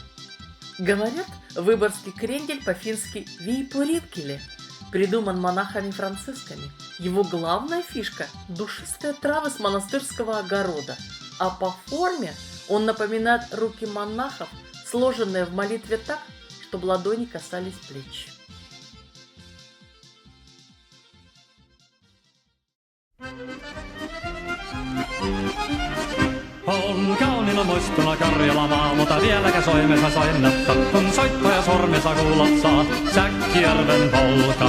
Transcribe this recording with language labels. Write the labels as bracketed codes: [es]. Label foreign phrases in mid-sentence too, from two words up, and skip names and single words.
[ru] Говорят, выборгский крендель по-фински «виипуринкеле» придуман монахами-францисками. Его главная фишка – душистые травы с монастырского огорода, а по форме он напоминает руки монахов, сложенные в молитве так, чтобы ладони касались плеч. [fi] On kauniina muistuna Karjala maa, mutta vieläkä soimessa soinnatta. Kun soittoja sormessa kuulot saa, Säkkijärven polka.